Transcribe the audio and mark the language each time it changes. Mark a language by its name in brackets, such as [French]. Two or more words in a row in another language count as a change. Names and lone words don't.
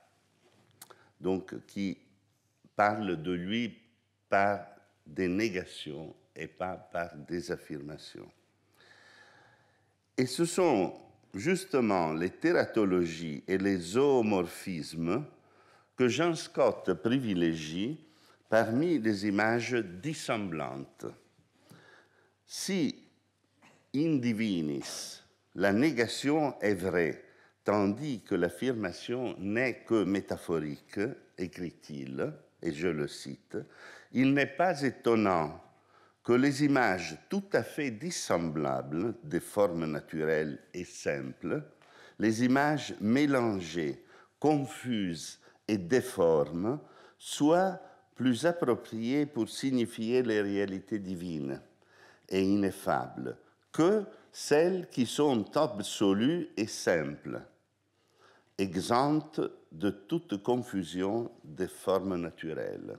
[French] Donc, qui parle de lui par des négations et pas par des affirmations. Et ce sont justement les tératologies et les zoomorphismes que Jean Scott privilégie parmi les images dissemblantes. [Latin] Si in divinis, [French] la négation est vraie, tandis que l'affirmation n'est que métaphorique, écrit-il, et je le cite, il n'est pas étonnant que les images tout à fait dissemblables des formes naturelles et simples, les images mélangées, confuses et déformes, soient plus appropriées pour signifier les réalités divines et ineffables que celles qui sont absolues et simples, exemptes de toute confusion des formes naturelles.